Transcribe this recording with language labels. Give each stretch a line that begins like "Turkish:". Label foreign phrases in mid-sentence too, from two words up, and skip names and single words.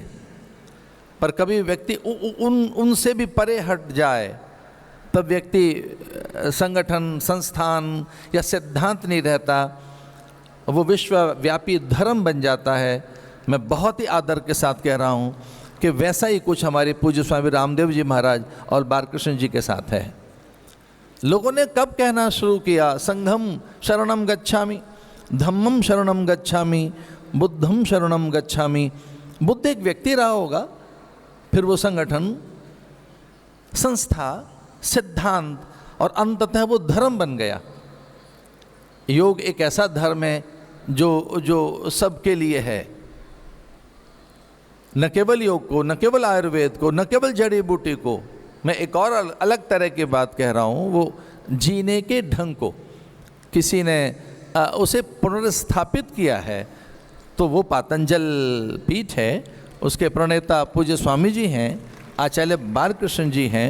Hindi: पर कभी व्यक्ति उनसे भी परे हट जाए, तब व्यक्ति संगठन, संस्थान या सिद्धांत नहीं रहता, वो विश्वव्यापी धर्म बन जाता है। मैं बहुत ही आदर के साथ कह रहा हूँ कि वैसा ही कुछ हमारे पूज्य स्वामी रामदेव जी महाराज और बालकृष्ण जी के साथ है। लोगों ने कब कहना शुरू किया,
Pali: संघम शरणम गच्छामि, धम्मम शरणम गच्छामि, बुद्धम शरणम गच्छामि।
Hindi: बुद्ध एक व्यक्ति रहा होगा, फिर वो संगठन, संस्था, सिद्धांत और अंततः वो धर्म बन गया। योग एक ऐसा धर्म है जो सबके लिए है। न केवल योग को, न केवल आयुर्वेद को, न केवल जड़ी बूटी को, मैं एक और अलग तरह की बात कह रहा हूँ, वो जीने के ढंग को किसी ने उसे पुनर्स्थापित किया है, तो वो पातंजल पीठ है, उसके प्रणेता पूज्य स्वामी जी हैं, आचार्य बालकृष्ण जी हैं।